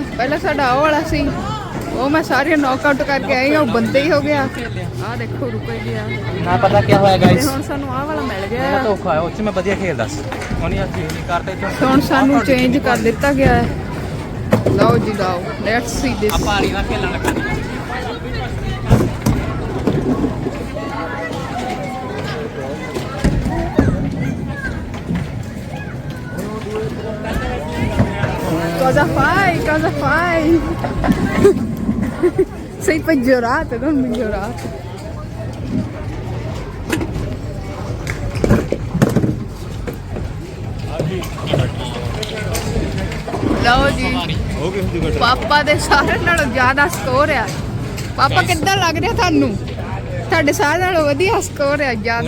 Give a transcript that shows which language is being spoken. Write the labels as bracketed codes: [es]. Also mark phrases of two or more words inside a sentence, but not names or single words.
[pa] ਪਹਿਲਾਂ ਸਾਡਾ ਆਹ ਵਾਲਾ ਸੀ, ਉਹ ਮੈਂ ਸਾਰੀਆਂ [en] knock out [pa] ਕਰਕੇ ਆਈ ਹਾਂ, ਉਹ ਬੰਦੇ ਹੀ ਹੋ ਗਿਆ। ਆਹ ਦੇਖੋ ਰੁਕੇ ਗਿਆ ਨਾ ਪਤਾ ਕੀ ਹੋਇਆ ਤੇ ਗਾਇਸ, ਹੁਣ ਸਾਨੂੰ ਆਹ ਵਾਲਾ ਮਿਲ ਗਿਆ ਇਹਨਾਂ ਆ। ਧੋਖਾ ਹੋਇਆ। ਉਹ 'ਚ ਮੈਂ ਵਧੀਆ ਖੇਡਦਾ ਸੀ, ਉਹਨੇ ਅੱਜ ਨਹੀਂ ਕਰਤਾ। ਇੱਥੇ ਹੁਣ ਸਾਨੂੰ ਚੇਂਜ ਕਰ ਦਿੱਤਾ ਗਿਆ ਹੈ। ਲਓ ਜੀ ਲਓ, [en] let's see this. [pa] ਆਪਾਂ ਆਰੀ ਨਾਲ ਖੇਲਣ ਲੱਗਾ। [it] Cosa fai? Sei peggiorato, non migliorato. [pa] ਲਓ ਜੀ, ਹੋ ਗਈ ਹੁੰਦੀ ਪਾਪਾ ਦੇ ਸਾਰਿਆਂ ਨਾਲੋਂ ਜ਼ਿਆਦਾ ਸਕੋਰ ਆ। ਪਾਪਾ ਕਿੱਦਾਂ ਲੱਗ ਰਿਹਾ ਤੁਹਾਨੂੰ? ਤੁਹਾਡੇ ਸਾਰਿਆਂ ਨਾਲੋਂ ਵਧੀਆ ਸਕੋਰ ਆ ਜ਼ਿਆਦਾ।